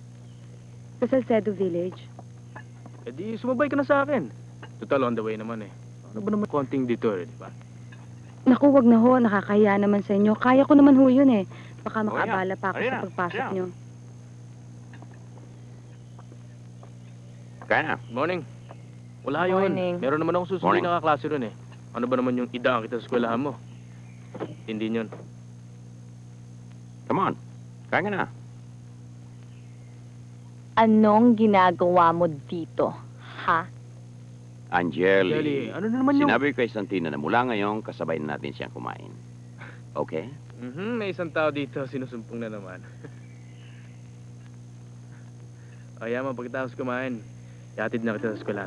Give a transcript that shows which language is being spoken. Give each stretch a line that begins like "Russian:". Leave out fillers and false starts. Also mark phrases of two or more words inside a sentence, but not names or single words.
Filipino: Sa Salcedo Village. Di sumabay ka na sa akin. Total
English: on the way
Filipino: naman Ano ba naman konting detour, di ba? Naku, wag na ho. Nakakahiya naman sa inyo. Kaya ko naman ho yun eh. Baka Oh, makaabala pa ako Halina. sa pagpasok Halina. nyo. Kaya na. Morning. Wala yun.
English: Morning.
Filipino: Meron naman akong susundin
English: Morning.
Filipino: na kaklase ron Ano ba naman yung idaan kita sa eskwelahan mo? Hindi yun.
English: Come on.
Filipino: Kaya nga na. Anong ginagawa mo dito? Ha? Angeli. Angeli, ano na naman yung... Sinabi ko kay Santina na mula ngayon, kasabay na natin siyang kumain. Okay? May isang tao dito, sinusumpong na naman. O yaman, pagkatapos kumain, yatid na kita sa eskwelahan.